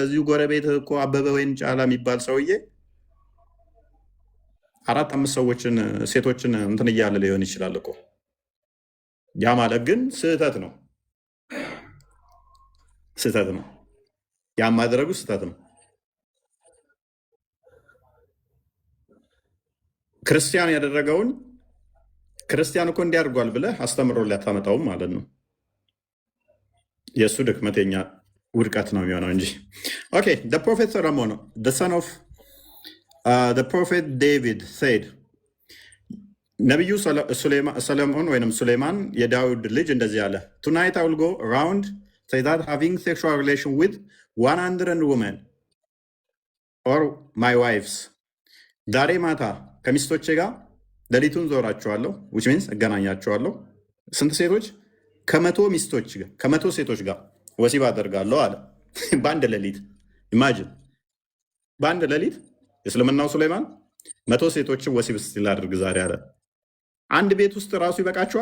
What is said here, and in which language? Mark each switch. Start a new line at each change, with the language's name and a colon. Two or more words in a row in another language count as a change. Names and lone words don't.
Amharic: እዚሁ ጎረቤት እኮ አበበ ወይም ጫላ የሚባል ሰውዬ 4-5 ሰዎችን ሴቶችን እንትን እያለ ሊሆን ይችላል እኮ። ያ ማለት ግን ስህተት ነው፣ ስህተት ነው። ያ ማድረጉ ስህተት ነው። ክርስቲያን ያደረገውን ክርስቲያን እኮ እንዲያደርጓል ብለህ አስተምሮ ሊያታመጣውም ማለት ነው። የእሱ ድክመተኛ ውድቀት ነው የሚሆነው
English: እንጂ። ኦኬ the prophet Solomon, the son of the prophet David said,
Amharic: ነቢዩ ሰለሞን ወይም ሱሌማን የዳዊድ ልጅ እንደዚህ አለ።
English: tonight I will go around say that having sexual relation with 100 women or my wives,
Amharic: ዛሬ ማታ ከሚስቶቼ ጋር ሌሊቱን ዞራቸዋለሁ
English: which means
Amharic: እገናኛቸዋለሁ። ስንት ሴቶች? ከመቶ ሴቶች ጋር ወሲብ አደርጋለሁ አለ በአንድ ሌሊት። ኢማጂን፣ በአንድ ሌሊት የእስልምናው ሱሌማን 100 ሴቶችን ወሲብ ስቲል አድርግ ዛሬ አለ። አንድ ቤት ውስጥ ራሱ ይበቃቸዋል?